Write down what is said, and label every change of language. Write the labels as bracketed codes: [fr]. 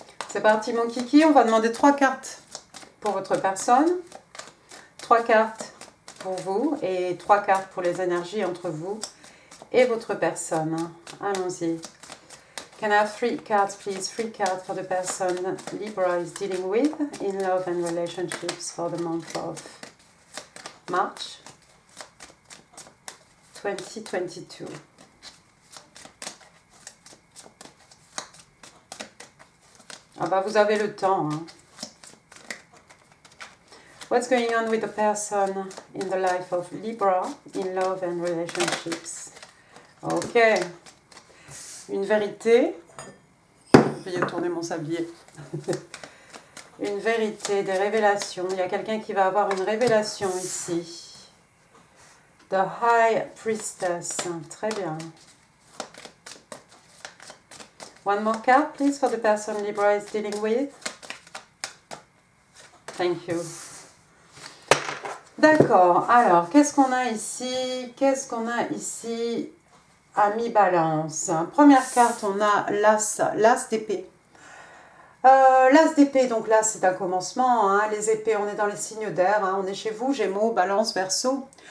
[fr] C'est parti mon kiki, on va demander 3 cartes pour votre personne, 3 cartes pour vous et 3 cartes pour les énergies entre vous et votre personne. Allons-y. [en] Can I have 3 cards, please? 3 cards for the person Libra is dealing with in love and relationships for the month of March 2022. [fr] Ah bah vous avez le temps. Hein. [en] What's going on with the person in the life of Libra in love and relationships? [fr] Ok. Une vérité. J'ai oublié de tourner mon sablier. Une vérité, des révélations. Il y a quelqu'un qui va avoir une révélation ici. The High Priestess. Très bien. [en] One more card, please, for the person Libra is dealing with. Thank you. [fr] D'accord, alors, qu'est-ce qu'on a ici? Qu'est-ce qu'on a ici, ami Balance? Première carte, on a l'As d'épée. L'As d'épée, donc là, c'est un commencement. Hein, les épées, on est dans les signes d'air. Hein, on est chez vous, Gémeaux, Balance, Verseau.